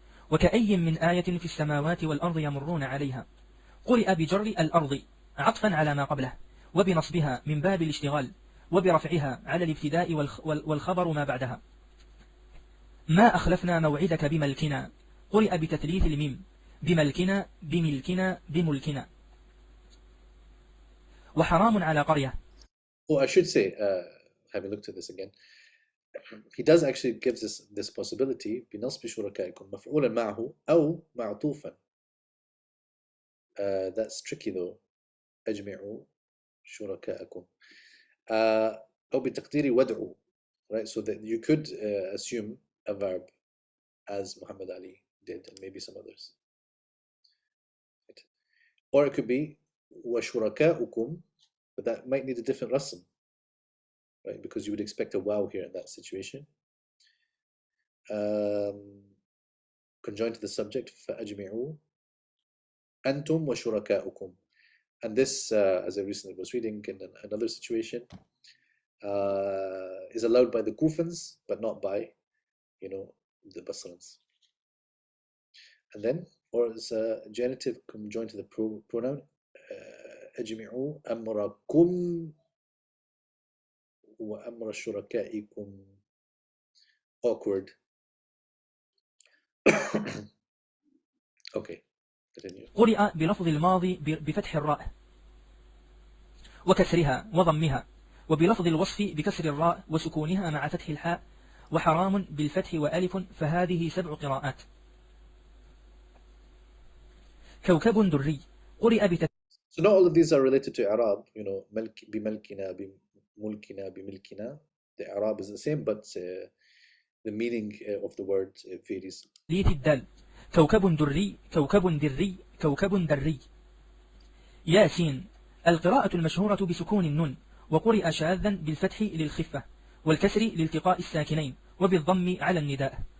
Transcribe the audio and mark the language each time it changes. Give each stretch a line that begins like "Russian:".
Arabic: وكأي من آية في السماوات والأرض يمرون عليها. قرئ بجر الأرض عطفا على ما قبله، وبنصبها من باب الاشتغال، وبرفعها على الابتداء والخبر ما بعدها. ما أخلفنا موعدك بملكنا. قرئ بتثليث الميم، بملكنا بملكنا بملكنا. وحرام على قرية.
English: Oh, I should say, having looked at this again, he does actually gives us this possibility
Arabic: بنصب شركائكم مفعولا معه أو معطوفا.
English: That's tricky though.
Arabic: أجمعوا شركائكم أو بتقدير ودعوا, right?
English: So that you could assume a verb as Muhammad Ali did and maybe some others, right? Or it could be وشركاؤكم, but that might need a different rasm, right? Because you would expect a wow here in that situation. Conjoined to the subject
Arabic: فأجمعوا أنتم وشركاؤكم.
English: And this, as I recently was reading in another situation, is allowed by the Kufans, but not by, the Basrans. And then, or is a genitive conjoined to the pronoun
Arabic: أجمعوا أمركم وأمر شركائكم.
English: Awkward. Okay, continue.
Arabic: قرئ بلفظ الماضي بفتح الراء وكسرها وضمها، وبلفظ الوصف بكسر الراء وسكونها مع فتح الحاء، وحرام بالفتح وألف، فهذه 7 قراءات. كوكب دري قرئ بتفسير.
English: So not all of these are related to Arab, you know,
Arabic: بملكنا بملكنا بملكنا.
English: The Arab is the same, but the meaning of the word varies.
Arabic: الدال كوكب دري كوكب دري كوكب دري. ياسين القراءة المشهورة بسكون النون، وقرئ شاذا بالفتح للخفة والكسر لالتقاء الساكنين وبالضم على النداء.